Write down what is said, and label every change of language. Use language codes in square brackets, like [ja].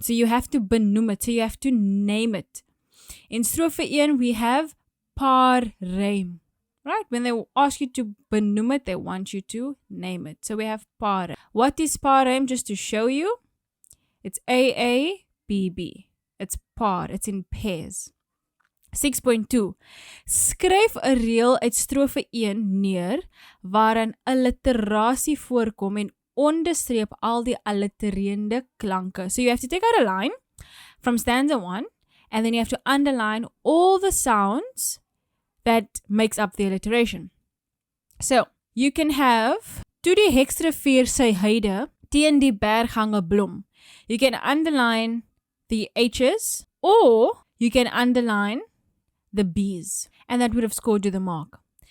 [en] So you have to benoem it, so you have to name it. In strofe 1 we have paar rym. Right? When they ask you to benoem it, they want you to name it. So we have paar. What is paar rym? Just to show you, it's AABB. It's paar. It's in pairs. 6.2. [af] Skryf 'n reël uit strofe 1 neer waarin alliterasie voorkom en onderstreep al die allitererende klanke. [en] So you have to take out a line from stanza 1 and then you have to underline all the sounds that makes up the alliteration. So you can have [af] toe die Hexrivier sy heide teen die berg hang 'n blom. [en] You can underline the H's or you can underline the B's and that would have scored you the mark.